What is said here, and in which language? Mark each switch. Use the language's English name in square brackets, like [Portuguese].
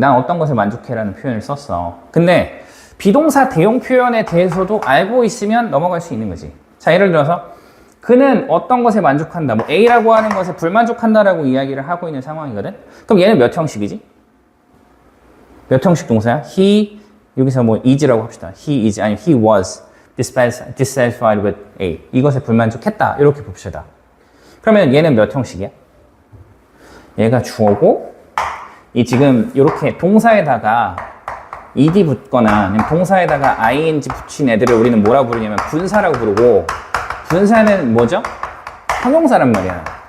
[Korean] 난 어떤 것을 만족해라는 표현을 썼어. 근데 비동사 대용 표현에 대해서도 알고 있으면 넘어갈 수 있는 거지. 자, 예를 들어서 그는 어떤 것에 만족한다. 뭐 A라고 하는 것에 불만족한다라고 이야기를 하고 있는 상황이거든. 그럼 얘는 몇 형식이지? 몇 형식 동사야? He, 여기서 뭐 is라고 합시다. [English] He is, 아니 he was dissatisfied with A. [Korean] 이것에 불만족했다. 이렇게 봅시다. 그러면 얘는 몇 형식이야? 얘가 주어고, 이 지금 이렇게 동사에다가 ed 붙거나 아니면 동사에다가 ing 붙인 애들을 우리는 뭐라 부르냐면 분사라고 부르고, 분사는 뭐죠? 형용사란 말이야.